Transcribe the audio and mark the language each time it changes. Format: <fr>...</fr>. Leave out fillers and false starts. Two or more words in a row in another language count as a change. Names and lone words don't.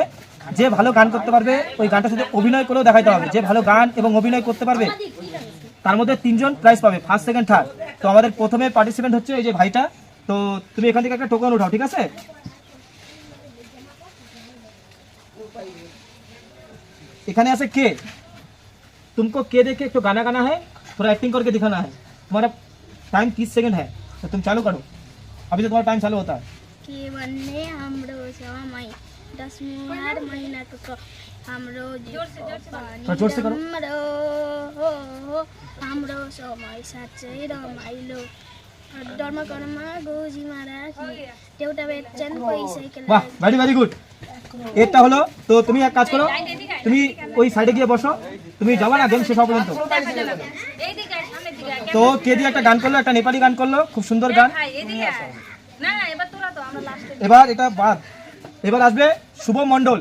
<bn>যে ভালো গান করতে পারবে ওই গানটার সাথে অভিনয় করেও দেখাতে হবে। যে ভালো গান এবং অভিনয় করতে পারবে তার মধ্যে 3 জন প্রাইজ পাবে,</bn> <en>first second third.</en> <bn>তো আমাদের প্রথমে পার্টিসিপেন্ট হচ্ছে এই যে ভাইটা। তো তুমি এখান থেকে একটা টোকন উঠাও, ঠিক আছে? এখানে আছে</bn> <hi>के, तुमको के देख के एक तो गाना गाना है, थोड़ा एक्टिंग करके दिखाना है। तुम्हारा टाइम 30 सेकंड है, तो तुम चालू करो। अभी तो तुम्हारा टाइम चालू होता है।</hi> <ne>के भन्ने हाम्रो समय 10 मुहार महिनाको हाम्रो</ne> <hi>जोर से करो।</hi> <ne>हाम्रो समय साँच्चै रमाइलो डरमा करमा गोजीमा राखी एउटा बेचन पैसाको वाह,</ne> <en>very very good.</en> <bn>এটা হলো। তো তুমি এক কাজ করো, তুমি ওই সাইডে গিয়ে বসো, তুমি যাবা না গেম শেষ হওয়া পর্যন্ত। তো কে দিয়ে একটা গান করলো, একটা নেপালি গান করলো, খুব সুন্দর গান। এবার এটা বাদ, এবার আসবে শুভ মণ্ডল।</bn>